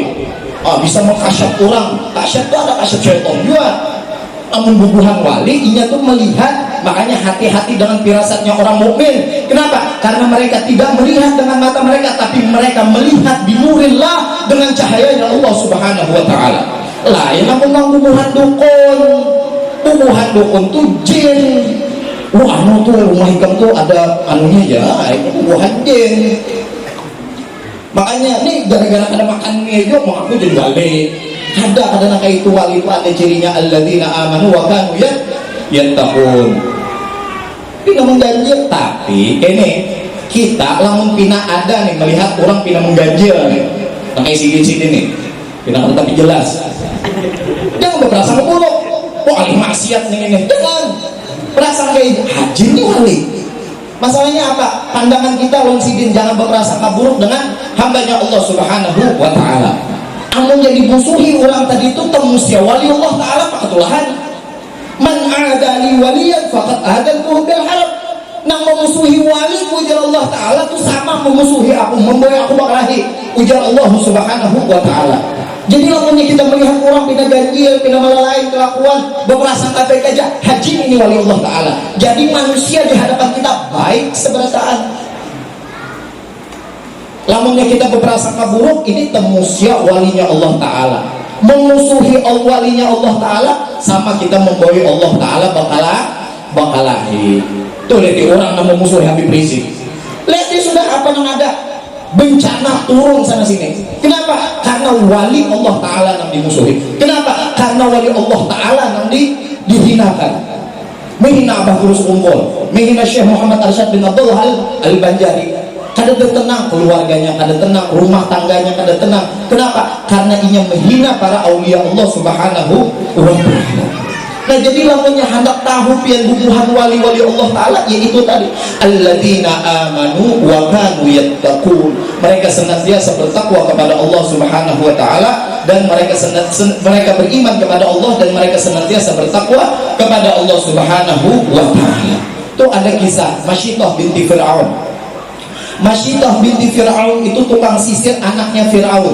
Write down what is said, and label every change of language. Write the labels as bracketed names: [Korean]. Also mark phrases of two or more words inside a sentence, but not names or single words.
[Banjar] Bisa mengkasyaf orang. Kasyaf itu ada kasyaf syaitan juga. Namun bubuhan wali inya tuh melihat, makanya hati-hati dengan firasatnya orang mukmin. [Indonesian] Kenapa? Karena mereka tidak melihat dengan mata mereka, tapi mereka melihat binurillah dengan cahayanya Allah [Arabic] سبحانه وتعالى. [Banjar] Lain namun bubuhan dukun. Bubuhan dukun tuh jin. Wah, anu tuh rumah hikam tuh ada anunya ya, itu bubuhan jin. Makanya nih gara-gara ada makan mie yuk mau aku jadi wali. Ada kayak itu wali itu ada cirinya [Arabic] الذين آمنوا وكانوا يتقون. [Banjar] Ini mengganjil tapi ini kita lamun pina ada nih melihat orang pina mengganjil nih. Kayak sini nih. Pina tapi jelas. Jangan berprasangka buruk. Wah, ahli maksiat nih ini. Jangan. Perasaan kayak haji nih wali. Masalahnya apa? Pandangan kita lawan sidin jangan berprasangka buruk dengan hambanya Allah [Arabic] سبحانه وتعالى. [Banjar] Amun jadi musuhi orang tadi itu temusya wali Allah taala pakatulahan. [Arabic] من عادى لي وليا فقد آذنته بالحرب. [Banjar] Nang memusuhi wali ujar Allah taala itu sama memusuhi aku, membawa aku bakalahi ujar Allah [Arabic] سبحانه وتعالى. [Banjar] Jadi lamunnya kita melihat orang pina ganjil, pina melalai kelakuan, berprasangka baik aja, haji ini wali Allah taala. Jadi manusia di hadapan kita baik seberataan. Lamunnya kita berprasangka buruk, ini temusya walinya Allah taala. Memusuhi walinya Allah taala sama kita memboi Allah taala bakalahi. Tuh lihat orang yang memusuhi Habib Rizik. Lihat dia sudah apa yang ada bencana turun sana sini. Kenapa? Karena wali Allah taala yang dimusuhi. Kenapa? Karena wali Allah taala yang dihinakan. Menghina Abah Kurus Unggul, menghina Syekh Muhammad Arsyad bin Abdullah Al-Banjari. Kada tenang keluarganya, kada tenang rumah tangganya, kada tenang. Kenapa? Karena ia menghina para aulia Allah [Arabic] سبحانه وتعالى. [Banjar] Nah jadi lamunnya hendak tahu pian bubuhan wali-wali Allah taala yaitu tadi [Arabic] الذين آمنوا وكانوا يتقون. [Indonesian] Mereka senantiasa bertakwa kepada Allah [Arabic] سبحانه وتعالى [Indonesian] dan mereka beriman kepada Allah dan mereka senantiasa bertakwa kepada Allah [Arabic] سبحانه وتعالى. [Banjar] Itu ada kisah Masyitah binti Fir'aun. Masyitah binti Fir'aun itu tukang sisir anaknya Fir'aun.